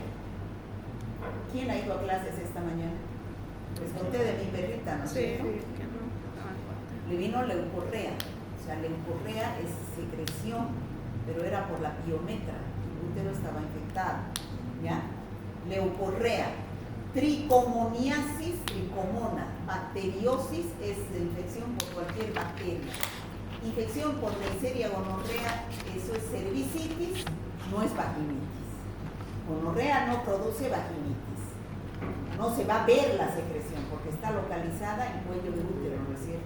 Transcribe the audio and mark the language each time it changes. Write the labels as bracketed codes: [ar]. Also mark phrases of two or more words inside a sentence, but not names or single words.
[es] ¿Quién ha ido a clases esta mañana? Les conté de mi perrita, ¿no es cierto? le vino leucorrea. O sea, leucorrea es secreción, pero era por la piometra. El útero estaba infectado. ¿Ya? Leucorrea. Tricomoniasis, tricomona. Bacteriosis es infección por cualquier bacteria. Infección por Neisseria gonorrea, eso es cervicitis, no es vaginitis. Gonorrea no produce vaginitis. No se va a ver la secreción porque está localizada en cuello de útero, ¿no es cierto?